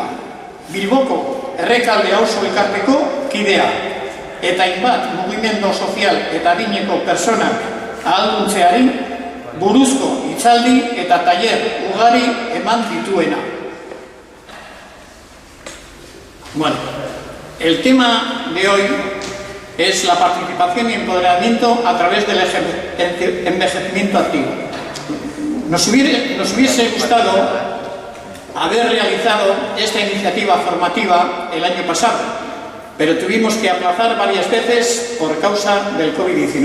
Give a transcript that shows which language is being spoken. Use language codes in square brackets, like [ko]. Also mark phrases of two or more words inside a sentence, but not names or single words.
[eu] Bilboko Errekalde auzo elkarteko kidea eta hainbat mugimendu sozial eta adineko pertsonak ahalduntzeari buruzko hitzaldi eta tailer ugari eman dituena. [es] Bueno, el tema de hoy es la participación y empoderamiento a través del envejecimiento activo. Nos hubiese gustado haber realizado esta iniciativa formativa el año pasado, pero tuvimos que aplazar varias veces por causa del COVID-19.